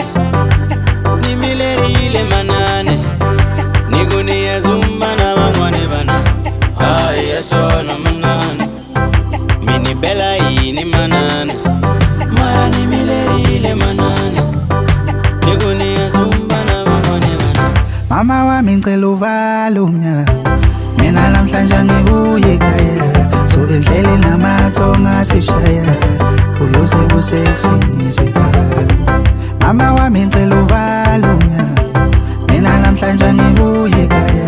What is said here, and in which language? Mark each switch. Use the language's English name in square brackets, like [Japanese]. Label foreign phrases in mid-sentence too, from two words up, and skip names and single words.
[Tsonga] Ni mi lerile manani, ni ku ni ya zumba na van'wani vana. Hayi ya swona manani, mi ni bela yini manani. Mara ni mi lerile manani, ni ku ni ya zumba na van'wani vana. [Zulu] Mama wami ngicela uvale umnyango, mina namhlanje ngikuye ekhaya. Sobe endleleni namathonga sishaya, uyoze kusekuseni sikhala. Mama wami ngicela uvale umnyango, mina namhlanje ngikuye ekhaya.